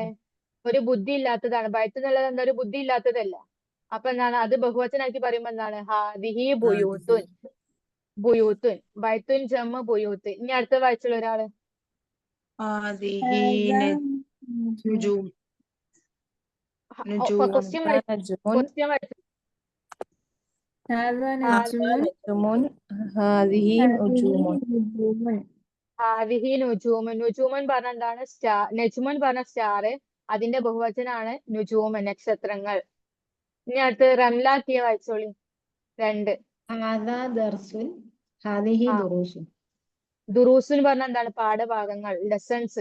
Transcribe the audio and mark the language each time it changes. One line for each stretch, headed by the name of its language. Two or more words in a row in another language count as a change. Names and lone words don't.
Malayalam: ഒരു ബുദ്ധി ഇല്ലാത്തതാണ്. ബൈത്തുൻ എന്നുള്ളത് എന്താ? ഒരു ബുദ്ധി ഇല്ലാത്തതല്ല. അപ്പൊ എന്താണ്? അത് ബഹുവചനാക്കി പറയുമ്പോ എന്താണ്?
Arabic: هذه بيوت. بيوت. بيت جمع بيوت.
Malayalam: ഇനി അടുത്ത വായിച്ചുള്ള ഒരാള്. ക്വസ്റ്റ്യൻ
Arabic: هذا نجم هذه نجوم هذه نجوم.
Malayalam: നുജൂമൻ പറഞ്ഞ എന്താണ്? സ്റ്റാർ. നജ്മുൻ പറഞ്ഞ സ്റ്റാർ. അതിന്റെ ബഹുവചനാണ് നുജൂമൻ, നക്ഷത്രങ്ങൾ. ഇനി അടുത്ത് റംലാക്കിയ വായിച്ചോളി. 2.
Arabic: هذا درس هذه دروس.
Malayalam: ദുറൂസുൻ പറഞ്ഞ എന്താണ്? പാഠഭാഗങ്ങൾ, ലെസൺസ്.